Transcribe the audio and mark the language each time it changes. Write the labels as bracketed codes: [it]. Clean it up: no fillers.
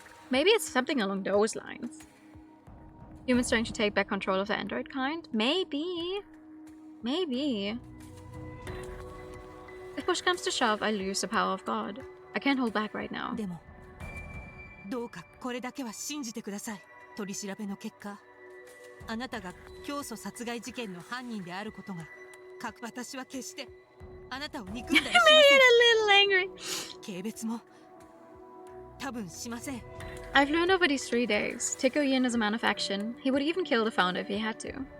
[en] Maybe it's something along those lines. Humans trying to take back control of the android kind? Maybe. Maybe. If push comes to shove, I lose the power of God. I can't hold back right now. [ja] でもどうかこれだけは信じてください。取り調べの結果、あなたが教祖殺害事件の犯人であることが私は決してあなたを憎んだりしません。 [en] a little angry. [ja] 軽蔑も多分しません。 [en] I've learned over these 3 days, Tiko-Yin is a man of action. He would even kill the founder if he had to.